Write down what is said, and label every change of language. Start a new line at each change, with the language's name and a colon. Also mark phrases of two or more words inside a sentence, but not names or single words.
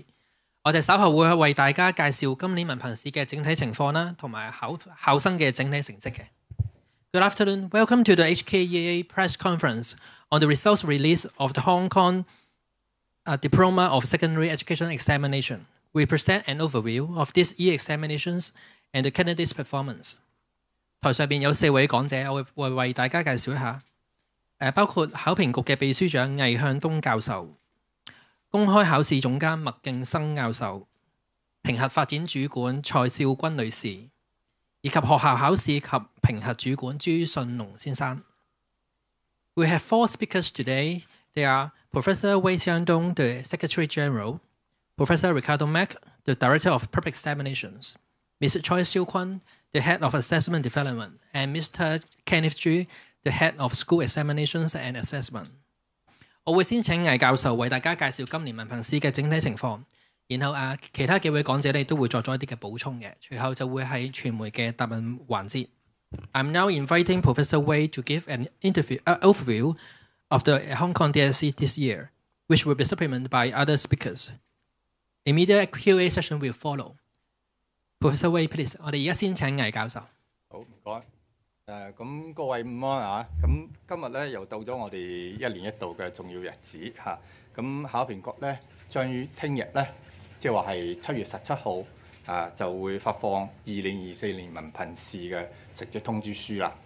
Cantonese: 我哋稍後會為大家介紹今年文憑試嘅整體情況啦，同埋考生嘅整體成績嘅。
English: Good afternoon, welcome to the HKEA press conference on the results release of the Hong Kong Diploma of Secondary Education Examination. We present an overview of this year examinations and the candidates' performance.
Cantonese: 台上邊有4位講者，我會為大家介紹一下。包括考評局嘅秘書長魏向東教授、公開考試總監麥敬生教授、評核發展主管蔡少君女士，以及學校考試及評核主管朱信龍先生。
English: We have 4 speakers today. They are Professor Wei Xiangdong, the Secretary General, Professor Ricardo Mack, the Director of Public Examinations, Ms. Choi Siu-Kun, the Head of Assessment Development, and Mr. Kenneth Chu,The Head of School Examinations and Assessment。
Cantonese: 我會先請魏教授為大家介紹今年文憑試嘅整體情況，然後其他幾位講者咧都會作咗一啲嘅補充嘅，隨後就會係傳媒嘅答問環節。
English: I'm now inviting Professor Wei to give an overview of the Hong Kong DSE this year, which will be supplemented by other speakers. Immediate Q&A session will follow. Professor Wei, please。
Cantonese: 我哋而家先請魏教授。好，唔該。咁各位午安啊！咁今日咧又到咗我哋1年1度嘅重要日子嚇。咁考評局咧將於聽日咧，即係話係7月17號就會發放2024年文憑試嘅成績通知書啦。